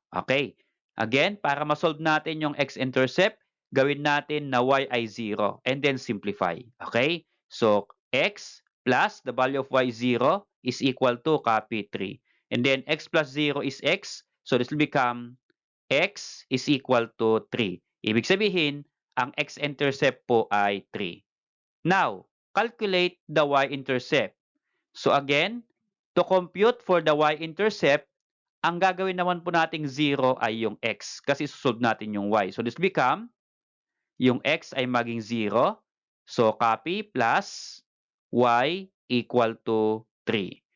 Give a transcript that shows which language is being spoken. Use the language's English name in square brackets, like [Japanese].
[Filipino] Okay. Again, para ma-solve natin yung x-intercept, gawin natin na y ay 0 and then simplify. Okay. [English] So, x plus the value of y 0 is equal to copy 3. And then x plus 0 is x. So, this will become x is equal to 3. [Filipino] Ibig sabihin, ang x-intercept po ay 3. [English] Now, calculate the y-intercept. So again, to compute for the y-intercept, [Filipino] ang gagawin naman po nating 0 ay yung x kasi susolve natin yung y. [English] So this become, [Filipino] yung x ay maging 0. [English] So copy plus y equal to 3.